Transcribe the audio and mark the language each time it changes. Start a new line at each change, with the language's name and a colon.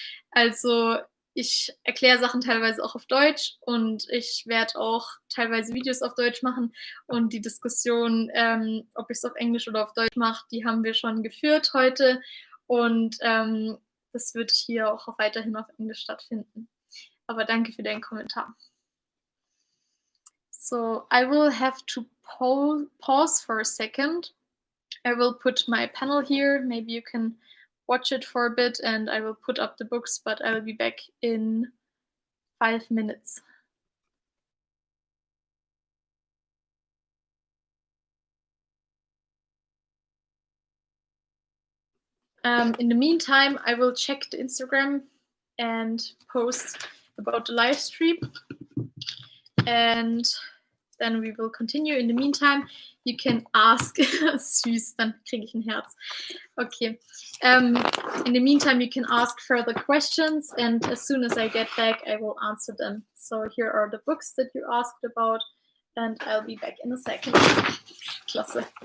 German: Also ich erkläre Sachen teilweise auch auf Deutsch, und ich werde auch teilweise Videos auf Deutsch machen, und die Diskussion, ob ich es auf Englisch oder auf Deutsch mache, die haben wir schon geführt heute, und das wird hier auch weiterhin auf Englisch stattfinden. Aber danke für deinen Kommentar.
English: So I will have to pause for a second. I will put my panel here. Maybe you can watch it for a bit, and I will put up the books, but I'll be back in 5 minutes. In the meantime, I will check the Instagram and post about the live stream, and then we will continue. In the meantime, you can ask,
German: süß, dann kriege ich ein Herz.
English: Okay. In the meantime, you can ask further questions, and as soon as I get back, I will answer them. So here are the books that you asked about, and I'll be back in a second. Klasse.